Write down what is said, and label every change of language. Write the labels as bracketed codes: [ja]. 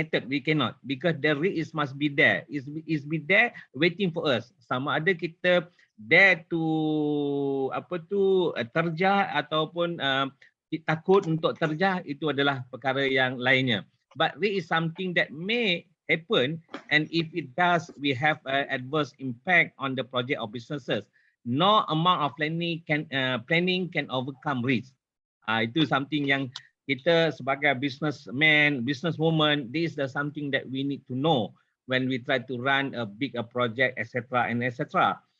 [en] We cannot, because the risk must be there. Is be there waiting for us. [ms] Sama ada kita dare to terjah ataupun takut untuk terjah, itu adalah perkara yang lainnya. [en] But it is something that may happen, and if it does, we have adverse impact on the project or businesses. No amount of planning can overcome risk. [ms] Itu something yang kita sebagai [en] businessman, businesswoman, this is something that we need to know when we try to run a big project, etc. and etc.